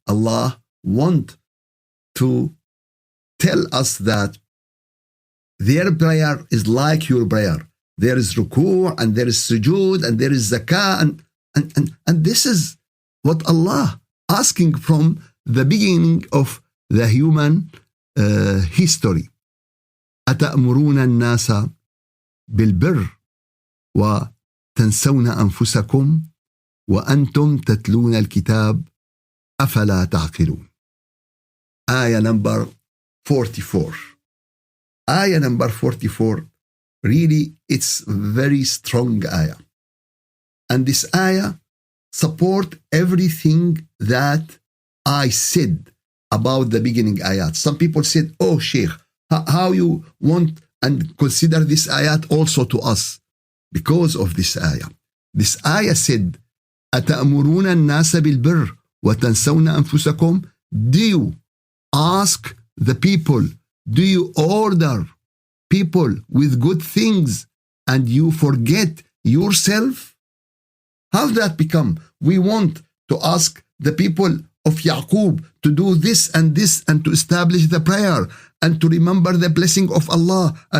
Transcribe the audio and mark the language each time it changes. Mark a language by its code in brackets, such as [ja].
[en] Allah want to tell us that their prayer is like your prayer. There is ruku' and there is sujood and there is zakah, and this is what Allah asking from the beginning of the human history. [ar] أتأمرون الناس بالبر وتنسون أنفسكم وأنتم تتلون الكتاب أفلا تعقلون. [en] Ayah number 44. Ayah number 44, really it's very strong ayah. And this ayah support everything that I said about the beginning ayat. Some people said, oh Sheikh, how you want and consider this ayat also to us? Because of this ayah. This ayah said, [ar] أتأمرون الناس بالبر وتنسون أنفسكم? [en] Do you ask the people, do you order people with good things and you forget yourself? How that become? We want to ask the people of Yaqub to do this and to establish the prayer and to remember the blessing of Allah.